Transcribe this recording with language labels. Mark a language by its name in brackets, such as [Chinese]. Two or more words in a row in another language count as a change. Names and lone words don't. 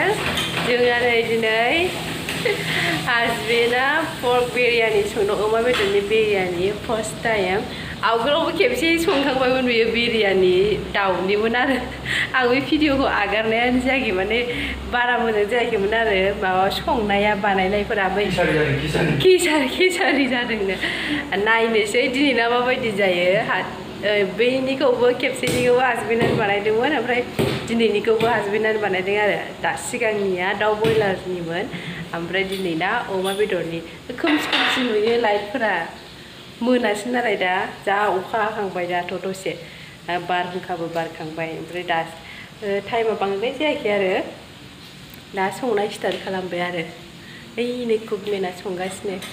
[Bodo] जोंहा नै दिनै husbandआ [English] pork biryani [Bodo] संदों अमा बेदरनि biryani [English] first time. [Bodo] आवगोलावबो खेबसे संखांबायमोन बेयो बिरियानि दाउनिमोन आरो आं बे भिडिअखौ आगारनायानो जायाखै माने बारा मोजां जायाखैमोन आरो माबा संनाया बानायनायफोरा बै खिसारि जादोंनो नायनोसै दिनैना माबायदि जायो बैनिखौबो खेबसेनिखौबो हासबेन्डआनो बानायदोंमोन ओमफ्राय दिनैनिखौबो हासबेन्डआनो बानायदों आरो दा सिगांनिया दाउ बयलारनिमोन ओमफ्राय दिनैना अमा बेदरनि खोमसि नुयो लाइटफोरा मोनासै नालाय दा जा अखा हाखांबाय दाथ' दसे बारहुंखाबो बारखांबाय ओमफ्राय दा टाइमा बांद्राय जायाखै आरो दा संनाय स्टार्ट खालामबाय आरो ओइनै कुकमेना संगासिनो